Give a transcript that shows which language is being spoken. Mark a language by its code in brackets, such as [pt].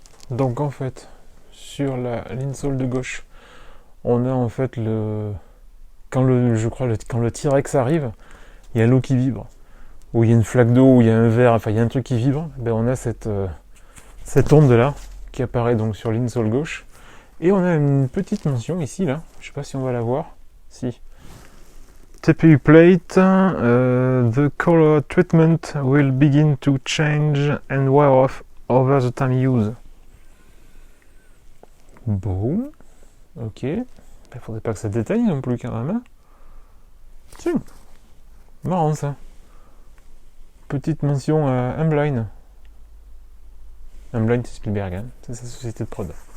[fr] Donc en fait, sur l'insole de gauche, on a en fait quand le T-Rex arrive, il y a l'eau qui vibre. Où il y a une flaque d'eau, où il y a un verre, enfin il y a un truc qui vibre, ben on a cette onde là qui apparaît donc sur l'insole gauche. Et on a une petite mention ici là, je sais pas si on va la voir. Si. [en] TPU plate, the color treatment will begin to change and wear off over the time used. [fr] Bon, ok. Il faudrait pas que ça détaille non plus quand même. Hein. Tiens, marrant ça. Petite mention à Amblin. Amblin, c'est Spielberg, hein. C'est sa société de prod.